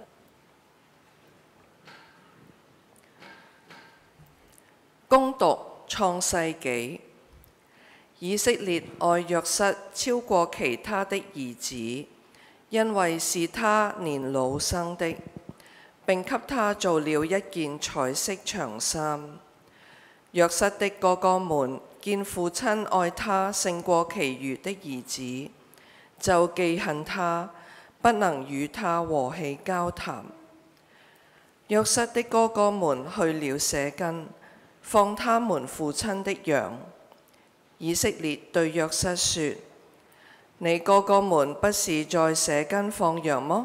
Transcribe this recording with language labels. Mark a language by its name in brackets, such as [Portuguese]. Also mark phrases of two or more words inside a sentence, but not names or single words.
[Chinese] 恭讀創世紀，以色列愛約瑟超過其他的兒子，因為是他年老生的，並給他做了一件彩色長衫。約瑟的哥哥們見父親愛他勝過其餘的兒子，就忌恨他，不能與他和氣交談。約瑟的哥哥們去了舍根，放他們父親的羊。以色列對約瑟說：你哥哥們不是在舍根放羊麼？